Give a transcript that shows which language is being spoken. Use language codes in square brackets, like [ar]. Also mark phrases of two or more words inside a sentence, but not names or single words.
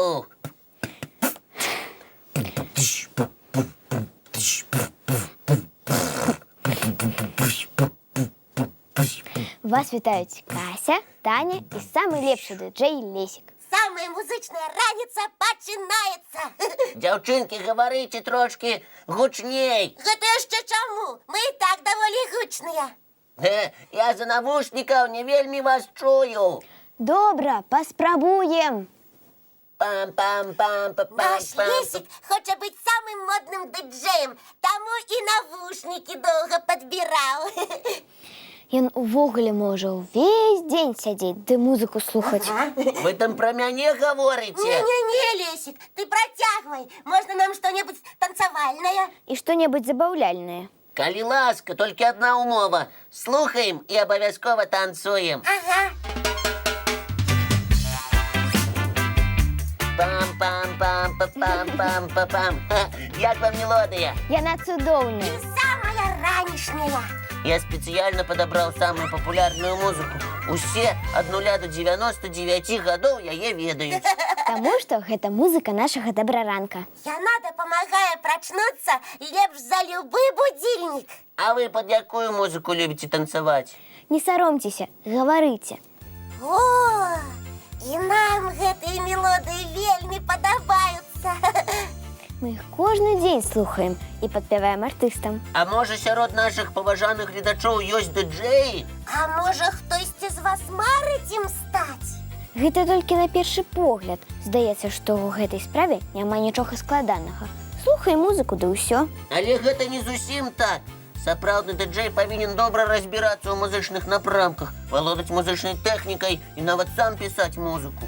[uk] Вас вітають Кася, Таня і самий лепший диджей Лесик. [be] Самая музичная раніця починається. [uk] Дівчинки, говорите трошки гучней. [be] Гэта яшчэ чаму? Мы і так даволі гучныя. Я за навушників не вельми вас чую. [uk] Добре, поспробуємо. Наш Лесик хоче бути самим модним диджеєм, тому і навушники довго підбирав. [be] Ён увогуле може увесь день сидіти, де музику слухати. [uk] Ви там про мене говорите? Не-не-не, Лесик, [ru] ты протягивай. Можно нам что-нибудь танцевальное? [uk] І що-небудь забавляльне. Коли ласка, тільки одна умова. Слухаємо і обов'язково танцюємо. Ага. Пам-пам-пам-пам-пам-пам. Як вам мелодія? [be] Яна цудовна. Самая ранішняя. [ru] Я специально подобрал самую популярную музыку. [be] Усе от 0 до 99 годов яе ведают. [uk] Тому що гэта музика нашого доброранка. [be] Яна допомагає проснуться лепш за любой будильник. [ru] А вы под якую музыку любите танцевать? [uk] Не соромтеся, говорите. О, [be] і нам гэтыя мелодії вельмі подобаються. [uk] Ми їх кожен день слухаємо і підпіваємо артистам. [be] А може сярод наших поважаних глядачоў ёсць диджеї? [uk] А може хтось із вас марить ім стать? [be] Гэта толькі на першы погляд. Здаецца, што ў гэтай справе няма нічога складанага. Слухай музыку, да ўсё. Але гэта не зусім так. Сапраўдны диджей павінен добра разбірацца ў музычных напрамках, валодаць музычнай тэхнікай і нават сам пісаць музыку.